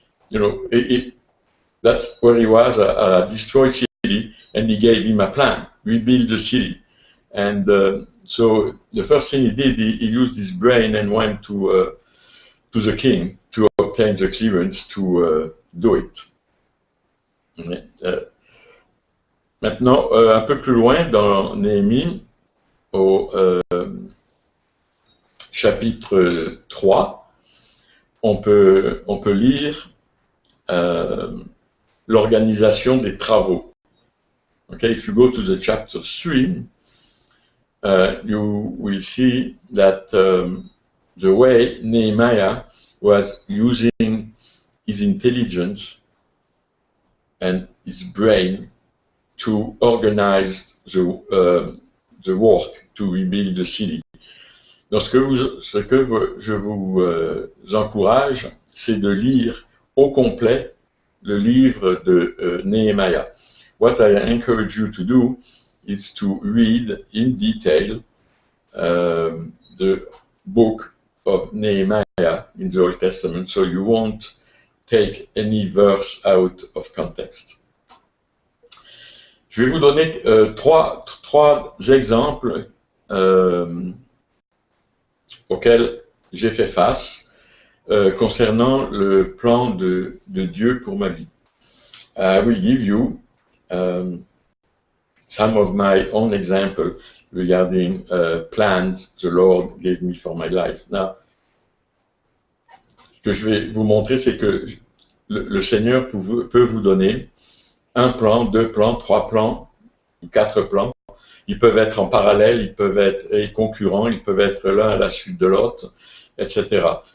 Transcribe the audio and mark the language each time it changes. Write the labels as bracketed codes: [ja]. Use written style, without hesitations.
[en] You know, that's where he was, a destroyed city, and he gave him a plan, rebuild the city. And so the first thing he did, he used his brain and went to the king to obtain the clearance to do it. [fr] Maintenant, un peu plus loin dans Néhémie, au chapitre 3, on peut lire l'organisation des travaux. [en] Okay, if you go to the chapter 3, you will see that the way Nehemiah was using his intelligence and his brain to organize the work to rebuild the city. [fr] Donc, ce que je vous encourage, c'est de lire au complet le livre de Nehemiah. [en] What I encourage you to do is to read in detail the book of Nehemiah in the Old Testament, so you won't take any verse out of context. [fr] Je vais vous donner trois exemples auxquels j'ai fait face concernant le plan de Dieu pour ma vie. [en] I will give you some of my own example regarding plans the Lord gave me for my life. [fr] Now, ce que je vais vous montrer, c'est que le Seigneur peut vous donner un plan, 2 plans, 3 plans, 4 plans. Ils peuvent être en parallèle, ils peuvent être concurrents, ils peuvent être l'un à la suite de l'autre, etc.